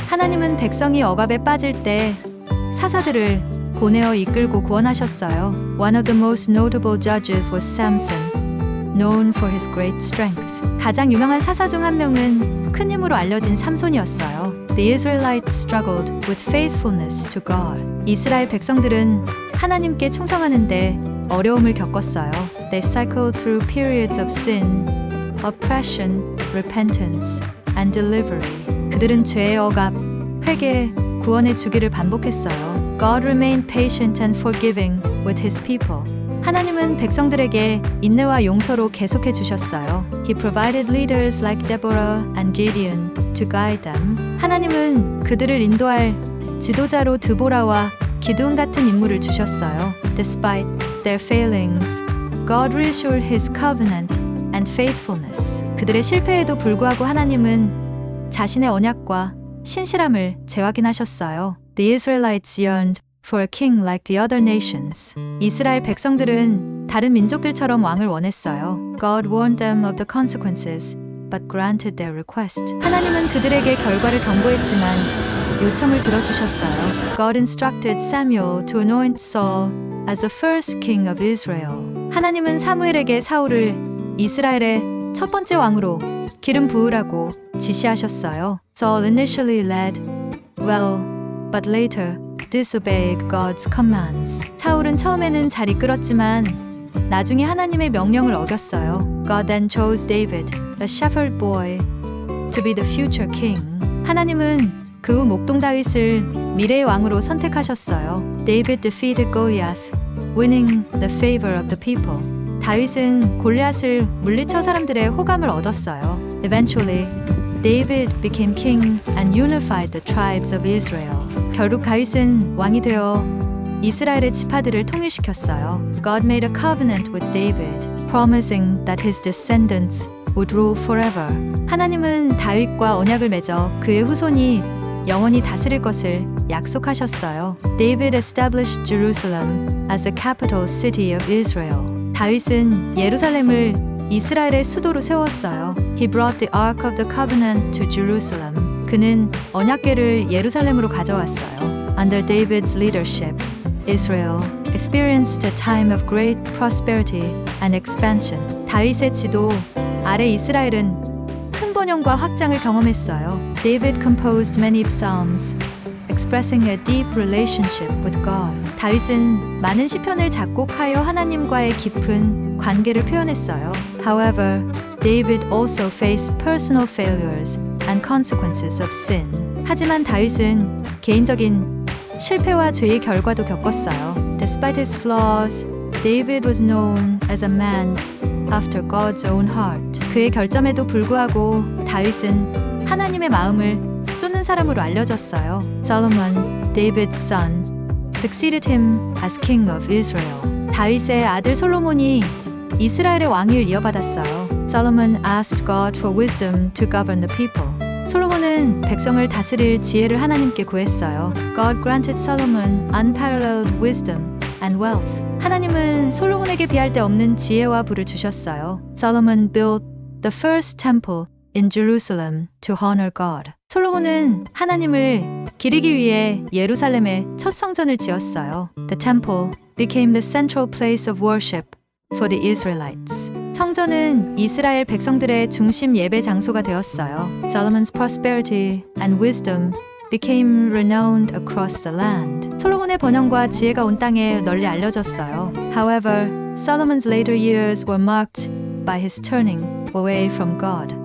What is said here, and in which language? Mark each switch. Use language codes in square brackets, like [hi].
[ko] 하나님은 백성이 억압에 빠질 때 사사들을 보내어 이끌고 구원하셨어요. [en] One of the most notable judges was Samson, known for his great strength. [ko] 가장 유명한 사사 중 한 명은 큰 힘으로 알려진 삼손이었어요. [en] The Israelites struggled with faithfulness to God. [ko] 이스라엘 백성들은 하나님께 충성하는데 어려움을 겪었어요. [en] They cycled through periods of sin, oppression, repentance, and delivery. [ko] 그들은 죄의 억압, 회개, 구원의 주기를 반복했어요. [en] God remained patient and forgiving with his people. [ko] 하나님은 백성들에게 인내와 용서로 계속해 주셨어요. [en] He provided leaders like Deborah and Gideon to guide them. [ko] 하나님은 그들을 인도할 지도자로 드보라와 기드온 같은 인물을 주셨어요. [en] Despite their failings, God reassured his covenant and faithfulness. [ko] 그들의 실패에도 불구하고 하나님은 자신의 언약과 신실함을 재확인하셨어요. [en] The Israelites yearned for a king like the other nations. [ko] 이스라엘 백성들은 다른 민족들처럼 왕을 원했어요. [en] God warned them of the consequences, but granted their request. [ko] 하나님은 그들에게 결과를 경고했지만 요청을 들어주셨어요. [en] God instructed Samuel to anoint Saul as the first king of Israel. [ko] 하나님은 사무엘에게 사울을 이스라엘의 첫 번째 왕으로 기름 부으라고 지시하셨어요. [en] Saul initially led well, but later disobeyed God's commands. [ko] 사울은 처음에는 잘 이끌었지만 나중에 하나님의 명령을 어겼어요. [en] God then chose David, a shepherd boy, to be the future king. [ko] 하나님은 그 후 목동 다윗을 미래의 왕으로 선택하셨어요. [en] David defeated Goliath, winning the favor of the people. [ko] 다윗은 골리앗을 물리쳐 사람들의 호감을 얻었어요. [en] Eventually, David became king and unified the tribes of Israel. [ko] 결국 다윗은 왕이 되어 이스라엘의 지파들을 통일시켰어요. [en] God made a covenant with David, promising that his descendants would rule forever. [ko] 하나님은 다윗과 언약을 맺어 그의 후손이 영원히 다스릴 것을 약속하셨어요. [en] David established Jerusalem as the capital city of Israel. [ko] 다윗은 예루살렘을 이스라엘의 수도로 세웠어요. [en] He brought the Ark of the Covenant to Jerusalem. [ko] 그는 언약궤를 예루살렘으로 가져왔어요. [en] Under David's leadership, Israel experienced a time of great prosperity and expansion. [ko] 다윗의 지도 아래 이스라엘은 큰 번영과 확장을 경험했어요. [en] David composed many psalms, expressing a deep relationship with God. [ko] 다윗은 많은 시편을 작곡하여 하나님과의 깊은 관계를 표현했어요. [en] However, David also faced personal failures and consequences of sin. [ko] 하지만 다윗은 개인적인 실패와 죄의 결과도 겪었어요. [en] Despite his flaws, David was known as a man after God's own heart. [ko] 그의 결점에도 불구하고 다윗은 하나님의 마음을 쫓는 사람으로 알려졌어요. [en] Solomon, David's son, succeeded him as king of Israel. [ko] 다윗의 아들 솔로몬이 이스라엘의 왕위를 이어받았어요. [en] Solomon asked God for wisdom to govern the people. [ko] 솔로몬은 백성을 다스릴 지혜를 하나님께 구했어요. [en] God granted Solomon unparalleled wisdom and wealth. [ko] 하나님은 솔로몬에게 비할 데 없는 지혜와 부를 주셨어요. [en] Solomon built the first temple in Jerusalem to honor God. [ko] 솔로몬은 하나님을 기리기 위해 예루살렘에 첫 성전을 지었어요. [en] The temple became the central place of worship for the Israelites. [ko] 성전은 이스라엘 백성들의 중심 예배 장소가 되었어요. [en] Solomon's prosperity and wisdom became renowned across the land. [ko] 솔로몬의 번영과 지혜가 온 땅에 널리 알려졌어요. [en] However, Solomon's later years were marked by his turning away from God.